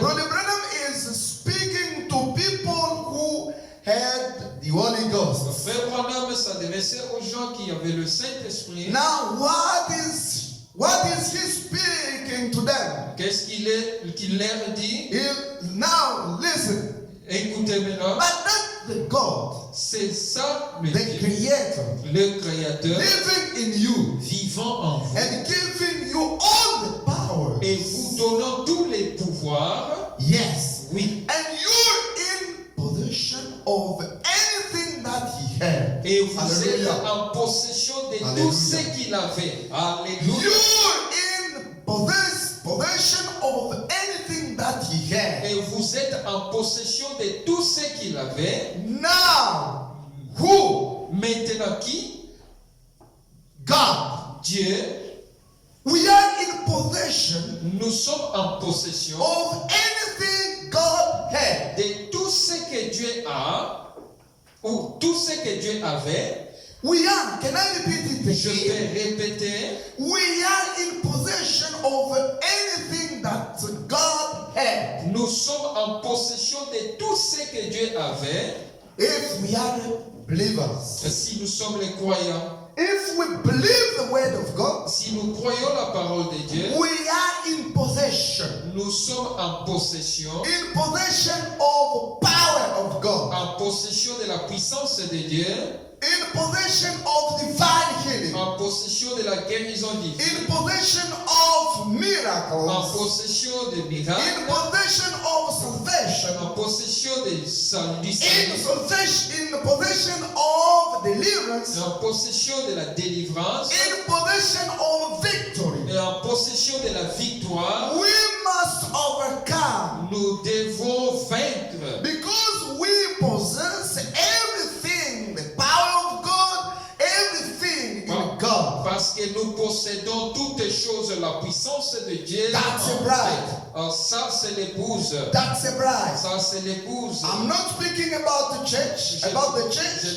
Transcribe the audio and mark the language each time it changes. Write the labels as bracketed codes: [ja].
[en] Brother Branham is speaking to people who had the Holy Ghost. [fr] Frère Branham s'adressait aux gens qui avaient le Saint-Esprit. [en] Now what is he speaking to them? [fr] Qu'est-ce qu'il leur dit? [en] Now listen. [fr] Écoutez maintenant. [en] But that's the God. [fr] C'est ça le [en] The [fr] Dieu, [en] Creator, [fr] le Créateur, [en] living in you, [fr] vivant en vous, [en] and giving you all the power. [fr] et vous donnant tous les pouvoirs. [en] Yes. [fr] Oui. [en] And you're in possession of anything that he had. [fr] Et vous êtes [en] Hallelujah. [fr] en possession de Alléluia. tout ce qu'il avait. Alléluia. [en] You're in possession of anything that he had. [fr] Et vous êtes en possession de tout ce qu'il avait. [en] Now, who? [fr] Maintenant qui? [en] God. [fr] Dieu. [en] We are in possession [fr] Nous sommes en possession [en] of anything God had. [fr] de tout ce que Dieu a, ou tout ce que Dieu avait. [en] We are, can I repeat it [fr] Je [en] again? [fr] vais répéter. [en] We are in possession of anything that God had. [fr] Nous sommes en possession de tout ce que Dieu avait. [en] If we are believers, [fr] Si nous sommes les croyants, [en] if we believe the word of God, [fr] si nous croyons la parole de Dieu, [en] we are in possession. [fr] nous sommes en possession, [en] In possession of power of God. [fr] en possession de la puissance de Dieu, [en] In possession of divine healing. [fr] en possession de la guérison divine, [en] In possession of [fr] en [en] miracles. [fr] possession de [en] In [fr] miracles, [en] possession of salvation. [fr] en possession de salut, [en] In possession of deliverance. [fr] en possession de la délivrance, [en] In possession of victory. [fr] et en possession de la victoire. [en] We must overcome [fr] Nous devons vaincre [en] because we possess everything, the power of God, everything in God. [fr] parce que nous possédons toutes choses, la puissance de Dieu. [en] That's a bride. [fr] Ça, c'est l'épouse. [en] That's a bride. [fr] Ça, c'est l'épouse. [en] I'm not speaking about the church, about the church.